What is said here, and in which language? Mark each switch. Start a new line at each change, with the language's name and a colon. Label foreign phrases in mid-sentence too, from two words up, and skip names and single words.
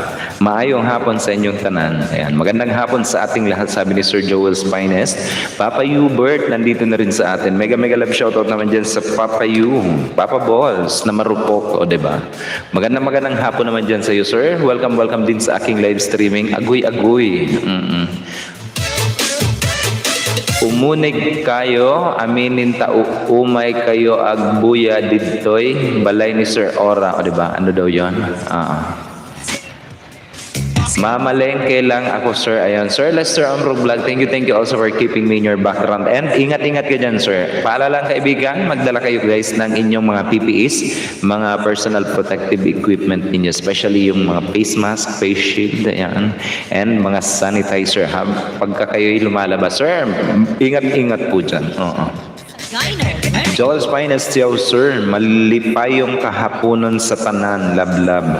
Cebuano: Maayong hapon sa inyong tanan.
Filipino: Ayan. Magandang hapon sa ating lahat, sabi ni Sir Joel's Finest. Papa Hubert, nandito na rin sa atin.
English: Mega love shoutout
Filipino: naman dyan sa Papa Papa Balls, na marupok. O, diba? Magandang hapon naman dyan sa iyo, sir. Welcome din sa aking
English: live streaming.
Filipino: Aguy.
Iloko: Umunig kayo, aminin umay kayo agbuya didtoy, balay ni Sir Ora.
Filipino: O, diba? Ano daw yun? Mamalengke lang ako, sir. Ayan, Sir Lester Ambro Vlog,
English: thank you also for keeping me in your background.
Filipino: And ingat ka dyan, sir. Paalala lang kaibigan, magdala kayo guys ng inyong mga PPEs, mga
English: personal protective equipment
Filipino: ninyo, especially yung mga
English: face mask, face shield,
Filipino: ayan, and mga sanitizer. Pagka kayo'y lumalabas, sir, ingat po dyan. Joel's Finest yaw, sir.
Cebuano: Malipayong kahaponon sa tanan, lablab.